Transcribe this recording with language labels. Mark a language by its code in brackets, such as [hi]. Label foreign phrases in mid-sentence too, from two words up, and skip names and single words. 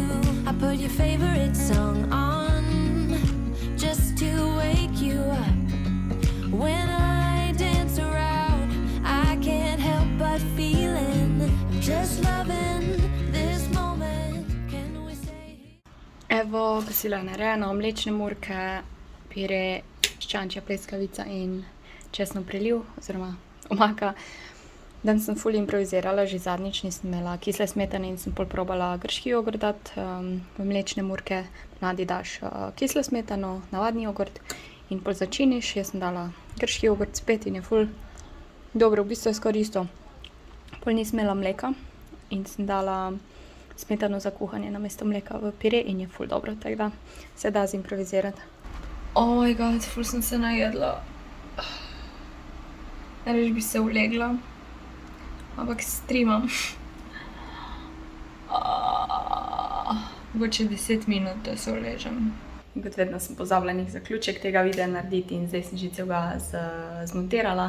[en] I put your favorite song on just to wake you up. When I dance around, I can't help but feeling, just loving this moment. Can we stay here? [sl] Evo, kosilo je narejeno, mlečne murke, pire, ščančja pleskavica in česnov preliv, oziroma omaka. Danes sem ful improvizirala, že zadnjič nisem imela kisle smetane in sem pol probala grški jogurt dati v mlečne murke. Ponavadi daš kislo smetano, navadni jogurt in pol začiniš. Jaz sem dala grški jogurt spet in je ful dobro, v bistvu je skoraj isto. Pol nisem imela mleka in sem dala smetano za kuhanje namesto mleka v pire in je ful dobro, tako da se da zimprovizirati. [en] Oh my god, [sl] ful sem se najedla. Reč bi se ulegla, ampak streamam. Mogoče 10 minut, da se uležem. Kot vedno sem pozabila nek zaključek tega videa narediti in zdaj sem že celega zmontirala.